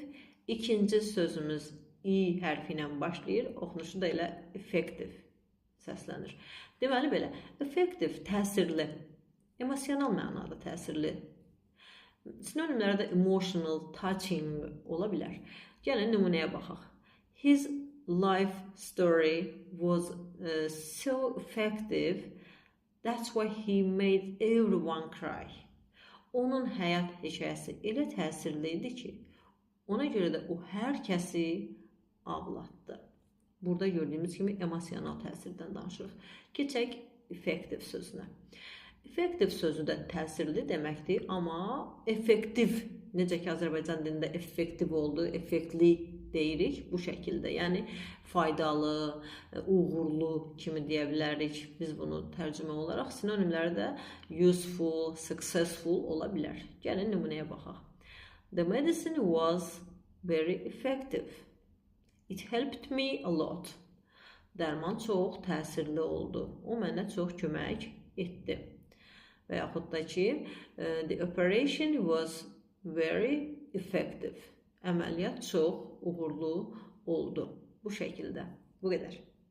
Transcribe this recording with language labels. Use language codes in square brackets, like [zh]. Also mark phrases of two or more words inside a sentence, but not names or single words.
[az] İkinci sözümüz I hərfi ilə başlayır, oxunuşu da elə effective səslənir. Deməli belə, effective təsirli, emosional mənada təsirli. Sinonimlərdə [en] emotional, touching [az] ola bilər. Gəlin nümunəyə baxaq. [en] His life story was so effective, that's why he made everyone cry. [az] Onun həyat hekayəsi elə təsirli idi ki, ona görə də o hər kəsi ağlatdı. Burada gördüyümüz kimi emosional təsirdən danışırıq. Keçək effective sözünə. Effective sözü də təsirli deməkdir, amma effektiv, necə ki Azərbaycan dilində effektiv oldu, effektli deyirik bu şəkildə. Yəni faydalı, uğurlu kimi deyə bilərik biz bunu tərcümə olaraq. Sinonimləri də [en] useful, successful [az] ola bilər. Gəlin nümunəyə baxaq. [en] The medicine was very effective. It helped me a lot. [az] Dərman çox təsirli oldu. O mənə çox kömək etdi. Və yaxud da ki, [en] the operation was very effective. [az] Əməliyyat çox uğurlu oldu. Bu şəkildə. Bu qədər.